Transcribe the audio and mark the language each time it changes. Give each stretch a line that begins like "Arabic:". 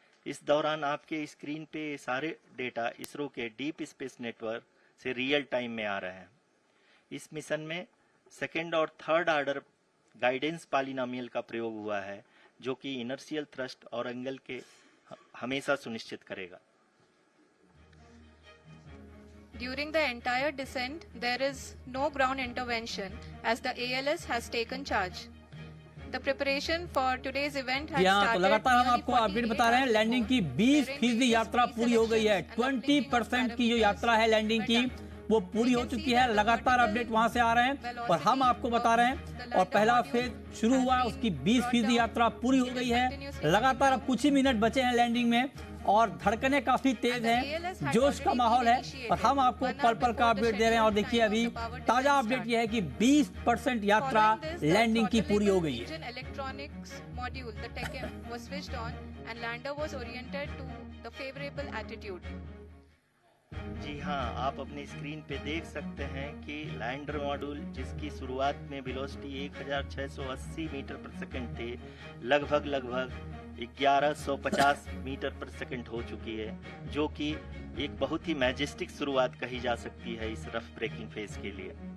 Hindi: इस दौरान आपके स्क्रीन पे सारे डेटा इसरो के डीप स्पेस नेटवर्क से रियल टाइम में आ रहे हैं। इस मिशन में सेकेंड और थर्ड ऑर्डर गाइडेंस पॉलिनोमियल का प्रयोग हुआ है, जो कि इनर्शियल थ्रस्ट और एंगल के हमेशा सुनिश्चित करेगा।
English: During the entire descent, there is no ground intervention as the ALS has taken charge. The preparation for today's event has started.
Hindi: तो लगातार हम आपको अपडेट बता रहे हैं। लैंडिंग की 20% यात्रा पूरी हो गई है। 20% की जो यात्रा है लैंडिंग की वो पूरी हो चुकी है। लगातार अपडेट वहां से आ रहे हैं और हम आपको बता रहे हैं। और पहला फेज शुरू हुआ, उसकी 20% यात्रा पूरी हो गई है। लगातार अब कुछ ही मिनट बचे हैं लैंडिंग में, और धड़कनें काफी तेज हैं, जोश का माहौल है, और हम आपको पल पल का अपडेट दे रहे हैं। और देखिए अभी ताजा अपडेट यह है कि 20% यात्रा लैंडिंग की पूरी हो गई है।
English: Electronics module the टेकएम was switched on and lander was oriented to the favorable attitude.
Hindi: जी हाँ, आप अपने स्क्रीन पे देख सकते हैं कि लैंडर मॉड्यूल, जिसकी शुरुआत में वेलोसिटी 1680 मीटर पर सेकंड थी, लगभग 1150 मीटर पर सेकंड हो चुकी है, जो कि एक बहुत ही मैजेस्टिक शुरुआत कही जा सकती है इस रफ ब्रेकिंग फेज के लिए।